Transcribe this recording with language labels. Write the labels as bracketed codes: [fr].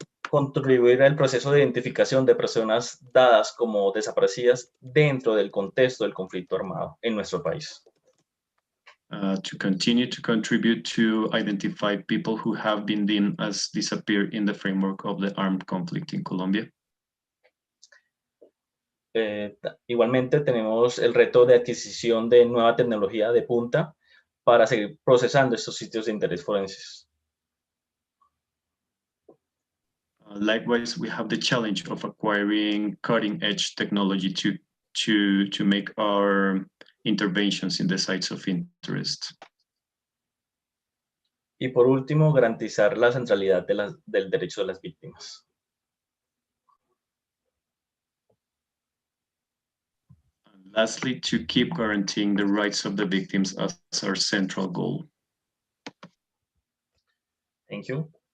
[es] Contribuir al proceso de identificación de personas dadas como desaparecidas dentro del contexto del conflicto armado en nuestro país. [en] To continue to contribute to identify people who have been deemed as disappeared in the framework of the armed conflict in Colombia. [es] Igualmente tenemos el reto de adquisición de nueva tecnología de punta para seguir procesando estos sitios de interés forenses. [en] Likewise, we have the challenge of acquiring cutting-edge technology to make our interventions in the sites of interest. [es] Y por último, garantizar la centralidad del derecho de las víctimas. [en] And lastly, to keep guaranteeing the rights of the victims as our central goal. Thank you.